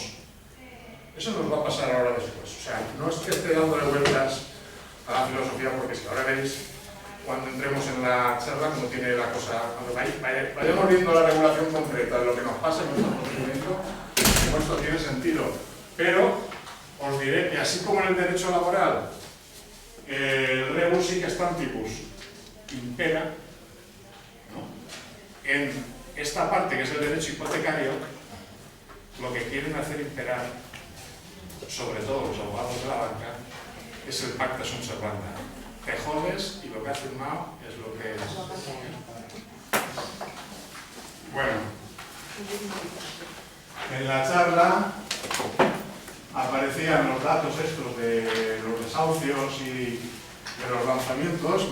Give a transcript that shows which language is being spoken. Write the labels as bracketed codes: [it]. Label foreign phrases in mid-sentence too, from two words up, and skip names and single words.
[es] Eso nos va a pasar ahora después. O sea, no es que esté dándole vueltas a la filosofía, porque si ahora veréis, cuando entremos en la charla, cómo tiene la cosa, cuando vayamos viendo la regulación concreta de lo que nos pasa en nuestro procedimiento, esto tiene sentido. Pero os diré que así como en el derecho laboral, el [la] rebus sic stantibus [es] impera, ¿no? En esta parte que es el derecho hipotecario, lo que quieren hacer imperar, sobre todo los abogados de la banca, es el [la] pacta sunt servanda. [es] Te jodes y lo que has firmado es lo que es. Bueno, en la charla aparecían los datos estos de los desahucios y de los lanzamientos.